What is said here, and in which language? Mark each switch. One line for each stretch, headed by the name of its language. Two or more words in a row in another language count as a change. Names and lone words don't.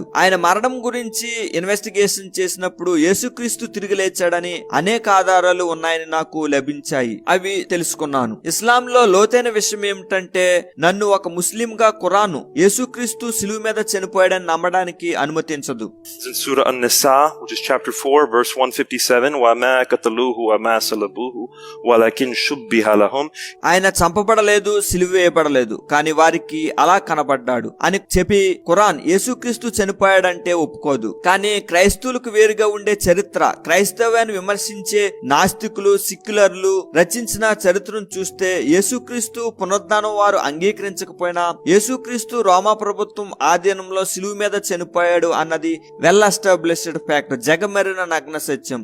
Telugu: ఆయన మరణం గురించి ఇన్వెస్టిగేషన్ చేసినప్పుడు యేసుక్రీస్తు తిరిగి లేచాడని అనేక ఆధారాలు ఉన్నాయని నాకు లభించాయి. అవి తెలుసుకున్నాను. ఇస్లాంలో లోతైన విషయం ఏమిటంటే నన్ను ఒక ముస్లిం గా ఖురాను యేసుక్రీస్తు సిలువ మీద చనిపోయాడని నమ్మడానికి అనుమతించదు.
English: In Surah An-Nisa, which is chapter 4, verse 157,
Arabic: وَمَا قَتَلُوهُ وَمَا صَلَبُوهُ وَلَكِنْ شُبِّهَ لَهُمْ
Telugu: ఆయన చంపబడలేదు, సిలువ వేయబడలేదు, కానీ వారికి అలా కనబడ్డాడు అని చెప్పి ఖురాన్ యేసుక్రీస్తు చనిపోయాడంటే ఒప్పుకోదు. కానీ క్రైస్తవులకు వేరుగా ఉండే చరిత్ర, క్రైస్తవాన్ని విమర్శించే నాస్తికులు, సిక్యులర్లు రచించిన చరిత్రను చూస్తే యేసుక్రీస్తు పునరుద్ధానం వారు అంగీకరించకపోతే లేకపోయినా యేసుక్రీస్తు రోమా ప్రభుత్వం ఆధీనంలో సిలువ మీద చనిపోయాడు అన్నది
English: well established fact,
Telugu: జగమెరిన నగ్న సత్యం.